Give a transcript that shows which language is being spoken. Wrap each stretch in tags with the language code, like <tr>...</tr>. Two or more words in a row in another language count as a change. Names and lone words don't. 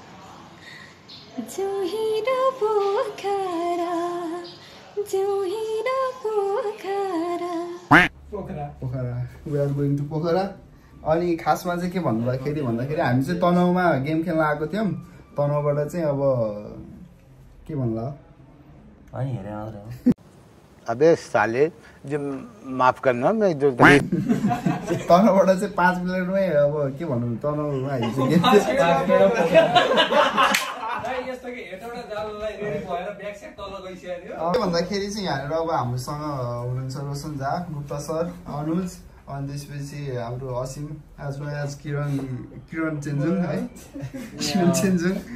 <en>We are going to Pokhara.</en> <ne>अनि खासमा चाहिँ के भन्दाखेरि हामी चाहिँ तनहुँमा गेम खेल्न आएको थियौँ। तनहुँबाट चाहिँ अब के भन्ला</ne> <hi>अबे साले जो माफ करना मैं जो</hi> <ne>तनहुँबाट चाहिँ 5 मिनटमै अब के भन्नु तनहुँमा आइसक्यो। के भन्दाखेरि चाहिँ यहाँनिर अब हामीसँग हुनुहुन्छ रोशन झा, गुप्ता सर, अनुज, अनि त्यसपछि हाम्रो असिम, आज किरण चेन्जुङ है, किरण चेन्जुङ।</ne>